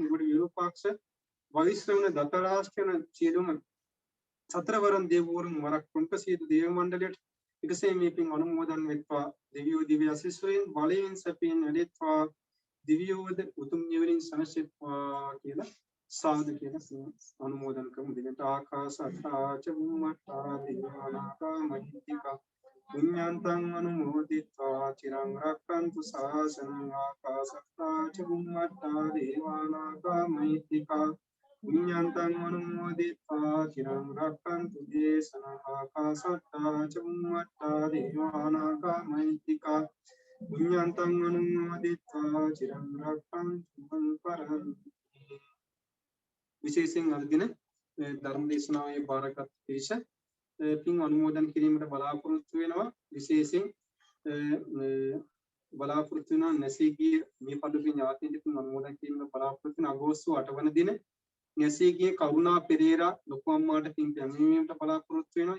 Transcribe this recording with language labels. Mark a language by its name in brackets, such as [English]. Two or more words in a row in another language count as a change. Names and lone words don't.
[Sinhala] ඒකට විරූපාක්ෂ වෛශ්‍රවණ දතරාස්ත්‍රන සියලුම සතරවරන් දේවවරුන් වරක් කුම්පසීද දේව මණ්ඩලයට එකසේ මේ පින් අනුමෝදන් වෙත්වා. දෙවියෝ දිව්‍ය ආශිස්වයෙන් බලයෙන් සැපයෙන් වැඩෙත්වා. දිව්‍යෝද උතුම් නිවනින් සනසෙත්වා කියලා සාදු කියලා අනුමෝදන් කරමු. [Pali] දිනට ආකාශත්තා ච බුම්මත්තා දේවානාගා මහිත්‍තිකා පුඤ්ඤන්තං අනුමෝදිත්වා චිරං රක්ඛන්තු ශාසනං. ආකාශත්තා ච බුම්මත්තා දේවානාගා මහිත්‍තිකා පුඤ්ඤන්තං අනුමෝදිත්වා චිරං රක්ඛන්තු දේශනං. ආකාශත්තා ච බුම්මත්තා දේවානාගා මහිත්‍තිකා පුඤ්ඤන්තං අනුමෝදිත්වා චිරං රක්ඛන්තු පරං. [Sinhala] විශේෂයෙන් අද දින ධර්ම දේශනාවේ බාරගත් පිරිස පින් අනුමෝදන් කිරීමට බලාපොරොත්තු වෙනවා. විශේෂයෙන් බලාපොරොත්තු වෙන නැසීගිය මේ පදුගේ ඥාතීන්ට පින් අනුමෝදන් කිරීමට බලාපොරොත්තු වෙන අගෝස්තු 8 වන දින නැසීගිය කරුණා පෙරේරා ලොකු අම්මාට පින් පැමිණීමට බලාපොරොත්තු වෙනවා.